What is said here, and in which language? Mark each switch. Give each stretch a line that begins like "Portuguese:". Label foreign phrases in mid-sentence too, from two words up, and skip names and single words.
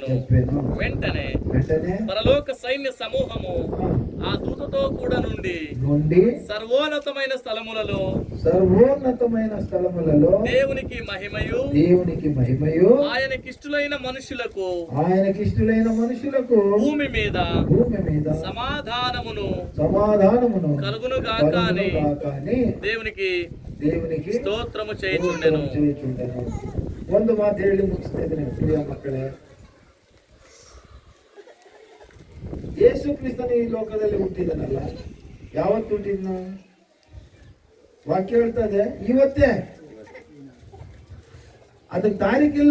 Telugu: వెంటనే పరలోక సైన్య సమూహము ఆ దూతతో కూడా నుండి సర్వోన్నతమైన స్థలములలో దేవునికి మహిమయు ఆయనకిష్టులైన మనుషులకు భూమి మీద సమాధానమును కలుగును గాక అని దేవునికి స్తోత్రము చేయుచుండెను.
Kannada: ಒಂದು ಮಾತು ಹೇಳಿ ಮುಗಿಸ್ತಾ ಇದ್ದೇನೆ ಪ್ರಿಯ ಮಕ್ಕಳೇ. ಯೇಸು ಕ್ರಿಸ್ತನು ಈ ಲೋಕದಲ್ಲಿ ಹುಟ್ಟಿದನಲ್ಲ, ಯಾವತ್ತು ಹುಟ್ಟಿದ್ನ? ವಾಕ್ಯ ಹೇಳ್ತದೆ ಇವತ್ತೇ, ಅದಕ್ಕೆ ತಾರೀಕಿಲ್ಲ.